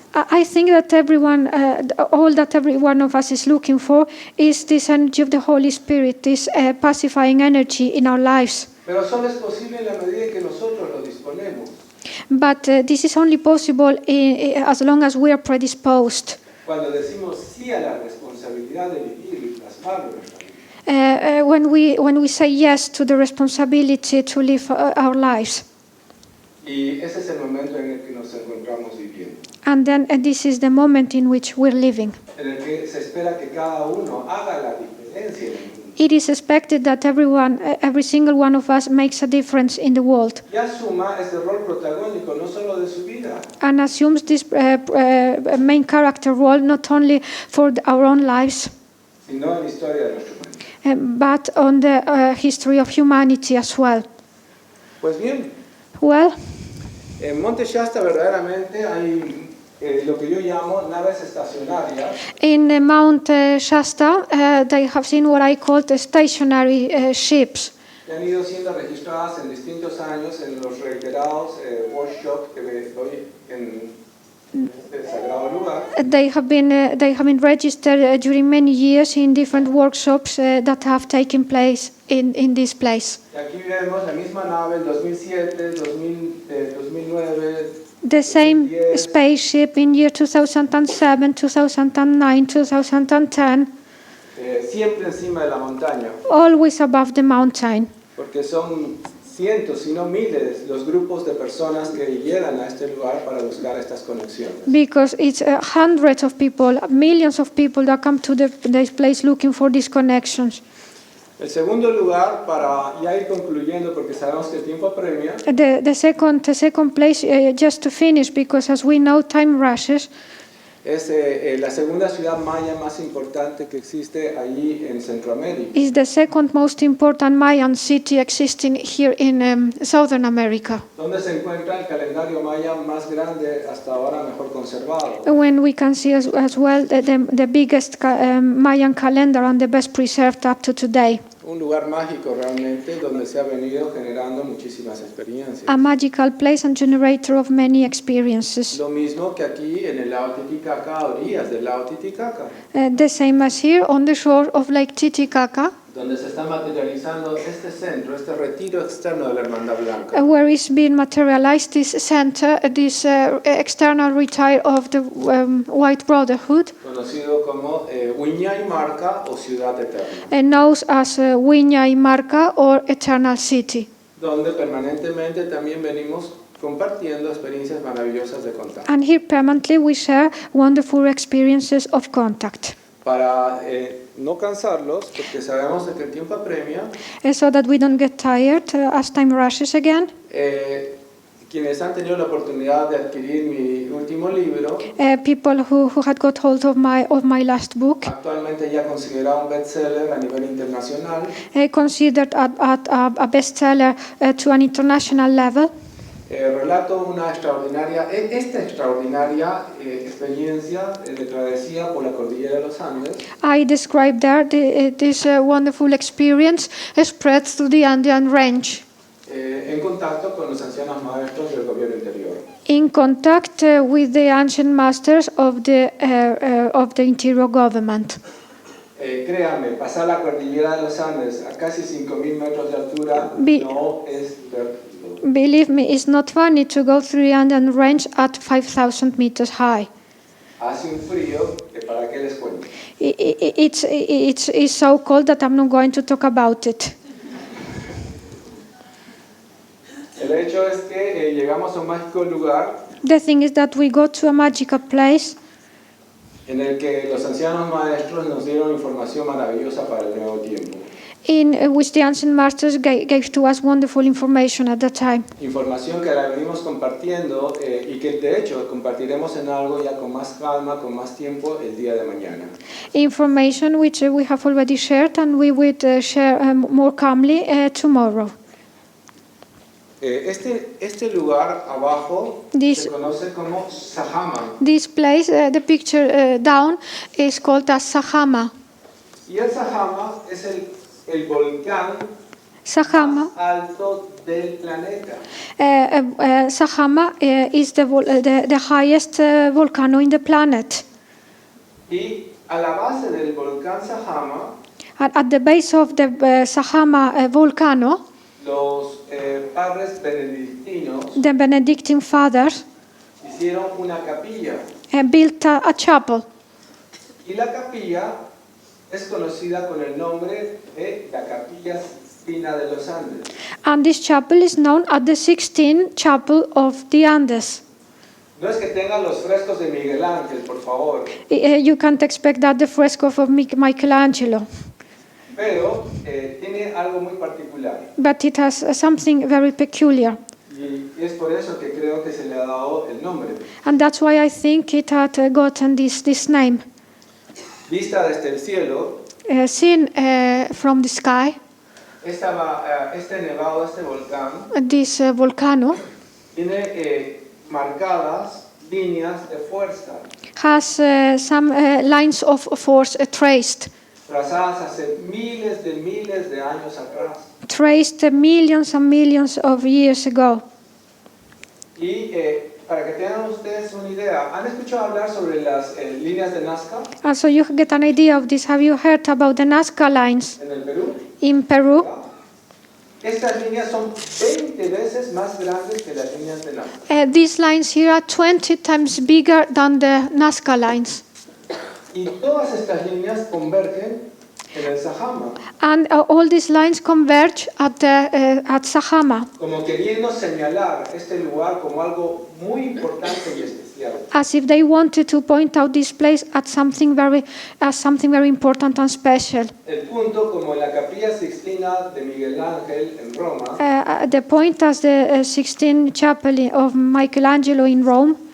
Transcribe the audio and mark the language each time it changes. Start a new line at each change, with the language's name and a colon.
English: I think that all that every one of us is looking for is this energy of the Holy Spirit, this pacifying energy in our lives.
Spanish: Pero solo es posible en la medida en que nosotros lo disponemos.
English: But this is only possible as long as we are predisposed.
Spanish: Cuando decimos sí a la responsabilidad de vivir y plasmarlo en nuestra vida.
English: When we say yes to the responsibility to live our lives.
Spanish: Y ese es el momento en el que nos encontramos viviendo.
English: And then this is the moment in which we're living.
Spanish: En el que se espera que cada uno haga la diferencia en el mundo.
English: It is expected that every single one of us makes a difference in the world.
Spanish: Y asuma ese rol protagónico no solo de su vida,
English: And assumes this main character role not only for our own lives,
Spanish: sino en la historia de nuestro mundo.
English: but on the history of humanity as well.
Spanish: Pues bien,
English: Well,
Spanish: en Monte Shasta verdaderamente hay lo que yo llamo naves estacionarias.
English: in Mount Shasta, they have seen what I call the stationary ships.
Spanish: Que han ido siendo registradas en distintos años en los reiterados workshops que doy en este sagrado lugar.
English: They have been registered during many years in different workshops that have taken place in this place.
Spanish: Y aquí vemos la misma nave en 2007, 2009,
English: The same
Spanish: 2010,
English: spaceship in year 2007, 2009, 2010,
Spanish: siempre encima de la montaña,
English: always above the mountain.
Spanish: porque son cientos, si no miles, los grupos de personas que llegan a este lugar para buscar estas conexiones.
English: Because it's hundreds of people, millions of people that come to this place looking for these connections.
Spanish: El segundo lugar, para ya ir concluyendo, porque sabemos que el tiempo apremia,
English: The second place, just to finish, because as we know, time rushes,
Spanish: es la segunda ciudad maya más importante que existe allí en Centroamérica,
English: is the second most important Mayan city existing here in Southern America.
Spanish: donde se encuentra el calendario maya más grande hasta ahora mejor conservado.
English: When we can see as well the biggest Mayan calendar and the best preserved up to today.
Spanish: Un lugar mágico realmente donde se ha venido generando muchísimas experiencias.
English: A magical place and generator of many experiences.
Spanish: Lo mismo que aquí en el lago Titicaca, a orillas del lago Titicaca,
English: The same as here on the shore of Lake Titicaca,
Spanish: donde se está materializando este centro, este retiro externo de la Hermandad Blanca.
English: where is being materialized this center, this external retire of the White Brotherhood,
Spanish: Conocido como Huiñay Marca o Ciudad Eterna,
English: known as Wiña y Marca or Eternal City,
Spanish: donde permanentemente también venimos compartiendo experiencias maravillosas de contacto.
English: and here permanently we share wonderful experiences of contact.
Spanish: Para no cansarlos, porque sabemos de que el tiempo apremia,
English: So that we don't get tired as time rushes again.
Spanish: quienes han tenido la oportunidad de adquirir mi último libro,
English: People who had got hold of my last book,
Spanish: actualmente ya considerado un bestseller a nivel internacional,
English: considered a bestseller to an international level.
Spanish: relato esta extraordinaria experiencia de travesía por la cordillera de los Andes,
English: I described there this wonderful experience spread through the Andean range,
Spanish: en contacto con los ancianos maestros del gobierno interior.
English: in contact with the ancient masters of the interior government.
Spanish: Créanme, pasar la cordillera de los Andes a casi 5.000 metros de altura no es divertido.
English: Believe me, it's not funny to go through the Andean range at 5,000 meters high.
Spanish: Hace un frío que para qué les cuento.
English: It's so cold that I'm not going to talk about it.
Spanish: El hecho es que llegamos a un mágico lugar
English: The thing is that we go to a magical place
Spanish: en el que los ancianos maestros nos dieron información maravillosa para el nuevo tiempo.
English: in which the ancient masters gave to us wonderful information at that time.
Spanish: Información que la venimos compartiendo y que de hecho compartiremos en algo ya con más calma, con más tiempo el día de mañana.
English: Information which we have already shared and we would share more calmly tomorrow.
Spanish: Este lugar abajo se conoce como Sahama.
English: This place, the picture down, is called as Sahama.
Spanish: Y el Sahama es el volcán
English: Sajama,
Spanish: más alto del planeta.
English: Sajama is the highest volcano in the planet.
Spanish: Y a la base del volcán Sajama,
English: At the base of the Sajama volcano,
Spanish: los padres benedictinos
English: the Benedictine fathers
Spanish: hicieron una capilla.
English: built a chapel.
Spanish: Y la capilla es conocida con el nombre de la Capilla Sixtina de los Andes.
English: And this chapel is known as the 16th Chapel of the Andes.
Spanish: No es que tengan los frescos de Miguel Ángel, por favor,
English: You can't expect that the fresco of Michelangelo,
Spanish: pero tiene algo muy particular.
English: but it has something very peculiar.
Spanish: Y es por eso que creo que se le ha dado el nombre.
English: And that's why I think it had gotten this name.
Spanish: Vista desde el cielo,
English: Seen from the sky,
Spanish: este nevado, este volcán,
English: this volcano
Spanish: tiene marcadas líneas de fuerza,
English: has some lines of force traced
Spanish: trazadas hace miles de años atrás.
English: millions and millions of years ago.
Spanish: Y para que tengan ustedes una idea, ¿han escuchado hablar sobre las líneas de Nazca
English: And so you get an idea of this. Have you heard about the Nazca lines
Spanish: en el Perú?
English: in Peru?
Spanish: Estas líneas son 20 veces más grandes que las líneas de Nazca.
English: These lines here are 20 times bigger than the Nazca lines.
Spanish: Y todas estas líneas convergen en el Sajama,
English: And all these lines converge at Sajama,
Spanish: como queriendo señalar este lugar como algo muy importante y especial.
English: as if they wanted to point out this place as something very important and special.
Spanish: El punto, como en la Capilla Sixtina de Miguel Ángel en Roma,
English: The point as the 16th Chapel of Michelangelo in Rome,